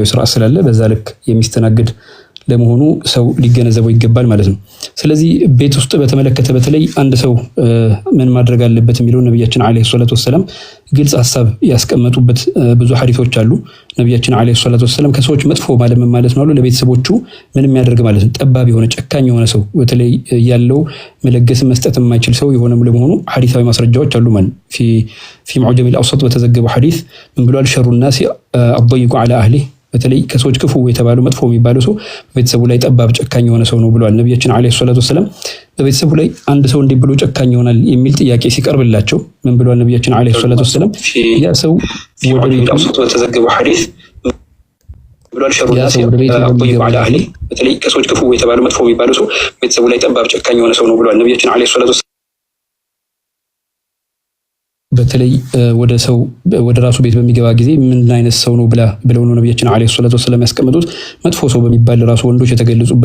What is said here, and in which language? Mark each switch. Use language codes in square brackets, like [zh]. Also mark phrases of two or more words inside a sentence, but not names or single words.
[am] ስርዓት ስላለ በዛ ልክ የሚስተናገድ ለመሆኑ ሰው ሊገነዘበው ይገባል ማለት ነው። ስለዚህ ቤት ውስጥ በተመለከተ በተለይ አንድ ሰው ምን ማድረግ አለበት የሚለው ነብያችን [ar] عليه الصلاة والسلام [am] ግልጽ ሐሳብ ያስቀመጡበት ብዙ ሐዲሶች አሉ። ነብያችን [ar] عليه الصلاة والسلام [am] ከሰዎች መጥፎ ማለት ምን ማለት ነው አሉ። ለቤተሰቦቹ ምንም ያደርግ ማለት ነው። ጠባብ የሆነ ጨካኝ የሆነ ሰው በተለይ ያለው መለገስ መስጠት የማይችል ሰው የሆነም ለመሆኑ ሐዲሳዊ ማስረጃዎች አሉ ማለት [ar] في معجم الأوسط [am] በተዘገበው ሐዲስ ምን ብሏል? ሸሩ [ar] الناس الضيق على أهله [am] በተለይ ከሰዎች ክፉ የተባለው መጥፎ የሚባለው ሰው በቤተሰቡ ላይ ጠባብ ጨካኝ የሆነ ሰው ነው ብለዋል ነብያችን [ar] عليه الصلاة والسلام። [am] በቤተሰቡ ላይ አንድ ሰው እንዲህ ብሎ ጨካኝ ይሆናል የሚል ጥያቄ ሲቀርብላቸው ምን ብለዋል ነብያችን [ar] عليه الصلاة والسلام? [am] ያ ሰው ወደ ቤቱ በተዘገበው ሐዲስ ብሏል ሸሩ [ar] الناس الضيق على أهله [am] በተለይ ከሰዎች ክፉ የተባለው መጥፎ የሚባለው ሰው በቤተሰቡ ላይ ጠባብ ጨካኝ የሆነ ሰው ነው ብለዋል ነብያችን [ar] عليه الصلاة والسلام። [am] በተለይ ወደ ራሱ ቤት በሚገባ ጊዜ ምን አይነት ሰው ነው ብለው ነው ነብያችን [ar] عليه الصلاة والسلام [am] ያስቀመጡት። መጥፎ ሰው በሚባል ራሱ ወንዶች የተገለጹበት